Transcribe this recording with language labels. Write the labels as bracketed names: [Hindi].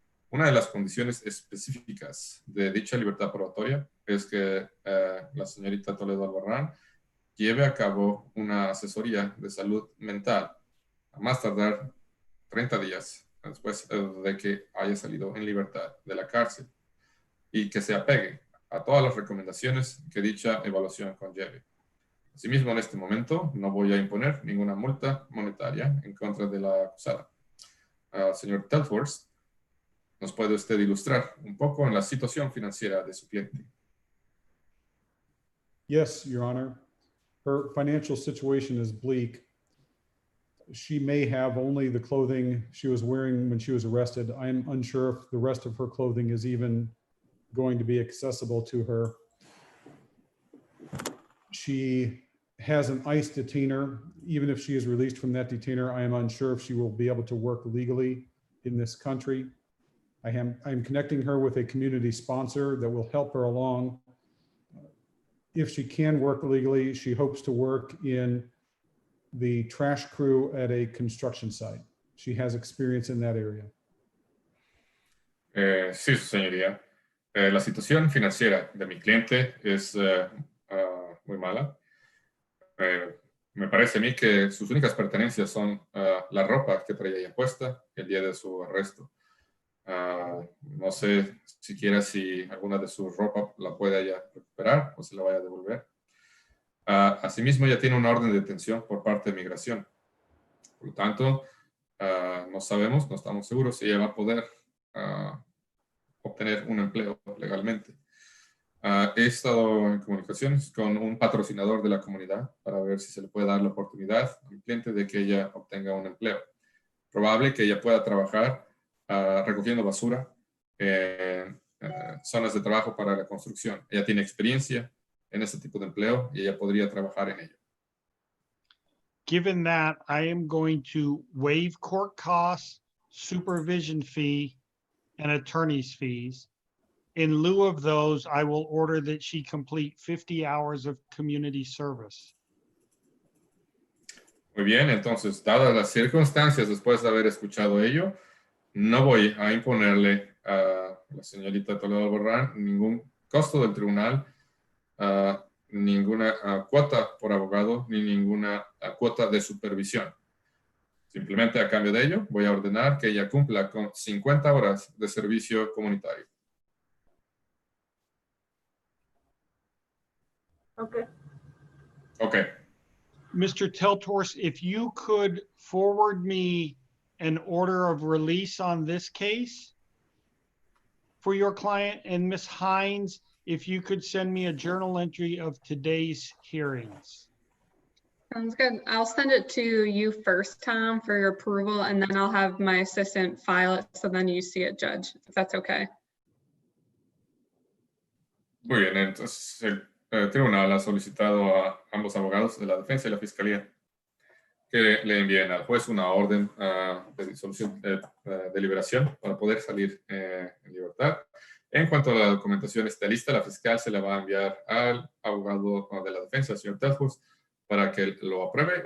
[Spanish] Una de las condiciones específicas de dicha libertad probatoria es que la señorita Toledo-Albarran lleve a cabo una asesoría de salud mental a más tardar 30 días después de que haya salido en libertad de la cárcel y que se apegue a todas las recomendaciones que dicha evaluación conlleve. Asimismo, en este momento no voy a imponer ninguna multa monetaria en contra de la acusada. Señor Telfors, ¿Nos puede usted ilustrar un poco en la situación financiera de su cliente? [English] Yes, Your Honor. Her financial situation is bleak. She may have only the clothing she was wearing when she was arrested. I'm unsure if the rest of her clothing is even going to be accessible to her. She has an ICE detainer. Even if she is released from that detainer, I am unsure if she will be able to work legally in this country. I'm connecting her with a community sponsor that will help her along. If she can work legally, she hopes to work in the trash crew at a construction site. She has experience in that area. [Spanish] Sí, su señoría. La situación financiera de mi cliente es muy mala. Me parece a mí que sus únicas pertenencias son la ropa que traía ella puesta el día de su arresto. No sé siquiera si alguna de su ropa la puede ella recuperar o se la vaya a devolver. Asimismo, ella tiene una orden de detención por parte de migración. Por lo tanto, no sabemos, no estamos seguros si ella va a poder obtener un empleo legalmente. He estado en comunicaciones con un patrocinador de la comunidad para ver si se le puede dar la oportunidad a mi cliente de que ella obtenga un empleo. Probable que ella pueda trabajar recogiendo basura en zonas de trabajo para la construcción. Ella tiene experiencia en ese tipo de empleo y ella podría trabajar en ello. [English] Given that, I am going to waive court costs, supervision fee, and attorney's fees. In lieu of those, I will order that she complete 50 hours of community service. [Spanish] Muy bien, entonces, dadas las circunstancias después de haber escuchado ello, no voy a imponerle a la señorita Toledo-Albarran ningún costo del tribunal, ninguna cuota por abogado, ni ninguna cuota de supervisión. Simplemente a cambio de ello, voy a ordenar que ella cumpla con 50 horas de servicio comunitario. [English] Okay. Okay. Mr. Teltors, if you could forward me an order of release on this case for your client, and Ms. Hines, if you could send me a journal entry of today's hearings. Sounds good. I'll send it to you first, Tom, for your approval, and then I'll have my assistant file it, so then you see it, Judge, if that's okay. [Spanish] Muy bien, entonces el tribunal ha solicitado a ambos abogados de la defensa y la fiscalía que le envíen al juez una orden de disolución de liberación para poder salir en libertad. En cuanto a la documentación esté lista, la fiscal se la va a enviar al abogado de la defensa, el señor Telfors, para que lo apruebe.